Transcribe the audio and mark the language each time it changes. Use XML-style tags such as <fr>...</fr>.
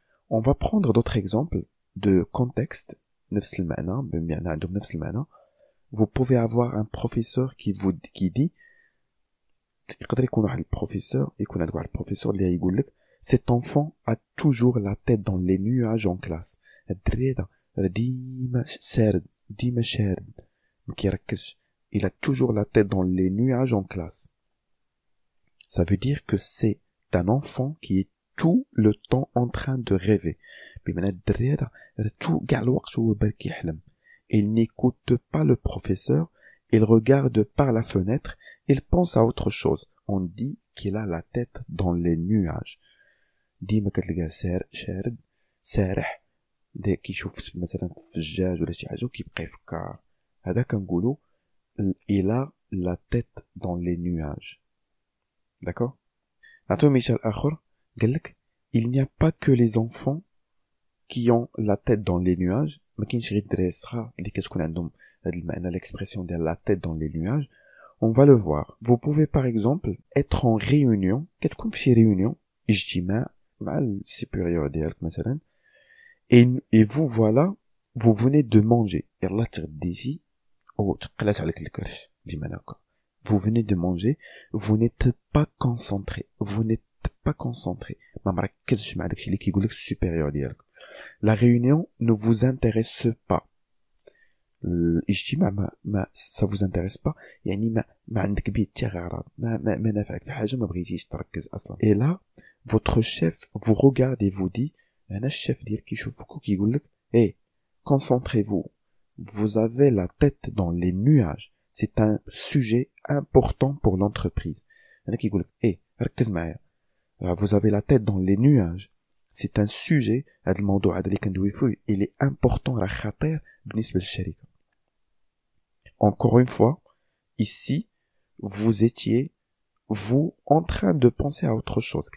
<fr>on va prendre d'autres exemples de contexte</fr> <ar>نفس المعنى بمعنى عندهم نفس المعنى</ar> <fr>vous pouvez avoir un professeur qui dit</fr> <ar>يقدر يكون واحد البروفيسور يكون عندك واحد البروفيسور اللي يقول لك</ar> <fr>cet enfant a toujours la tête dans les nuages en classe</fr> <ar>الدري هذا ديما سارد ديما شارد ما كيركزش</ar> <fr>il a toujours la tête dans les nuages en classe ça veut dire que c'est un enfant qui est tout le temps en train de rêver.</fr> <ar>بمعنى الدري هذا</ar> <fr>tout</fr> <ar>كاع الوقت هو بالك كيحلم.</ar> <fr>Il n'écoute pas le professeur, il regarde par la fenêtre, il pense à autre chose. On dit qu'il a la tête dans les nuages.</fr> <ar>ديما كتلقاه شارد سارح كيشوف مثلا في الجاج ولا شي حاجه وكيبقى يفكر. هذا كنقولوا</ar> <fr>il a la tête dans les nuages. D'accord?</fr> <ar>نعطيو مثال اخر. قالك</ar> <fr>il n'y a pas que les enfants qui ont la tête dans les nuages.</fr> <ar>ما كاينش غير الدراري الصغار اللي كتكون عندهم هذا المعنى l'expression ديال</ar> <fr>la tête dans les nuages. On va le voir. Vous pouvez par exemple être en réunion.</fr> <ar>كتكون في شي réunion اجتماع مع السيبيريور ديالك مثلا.</ar> <fr>Et vous voilà, vous venez de manger.</fr> <ar>يلا تغديتي او تقلات عليك الكرش بمعنى هكا.</ar> <fr>Vous venez de manger, vous n'êtes pas concentré. Vous n'êtes pas concentré.</fr> <ar>ما مركزش مع داكشي اللي كيقولك السوبيريور ديالك.</ar> <fr>La réunion ne vous intéresse pas.</fr> <ar>الاجتماع ما</ar> <fr>ça vous intéresse pas.</fr> <ar>يعني ما عندك به حتى غرض. ما نافعك في حاجه ما بغيتيش تركز اصلا.</ar> <fr>Et là, votre chef vous regarde et vous dit</fr> <ar>انا الشيف ديالك كيشوفك وكيقول لك ايه</ar> <fr>concentrez-vous. Vous avez la tête dans les nuages. C'est un sujet important pour l'entreprise.</fr> <ar>انا كيقول لك ايه ركز معايا.</ar> <fr>Vous avez la tête dans les nuages. C'est un sujet</fr> <ar>هذا الموضوع هذا اللي كندوي فيه</ar> <fr>il est important</fr> <ar>راه خطير بالنسبه للشركه.</ar> <fr>Encore une fois, ici vous étiez vous en train de penser à autre chose.</fr>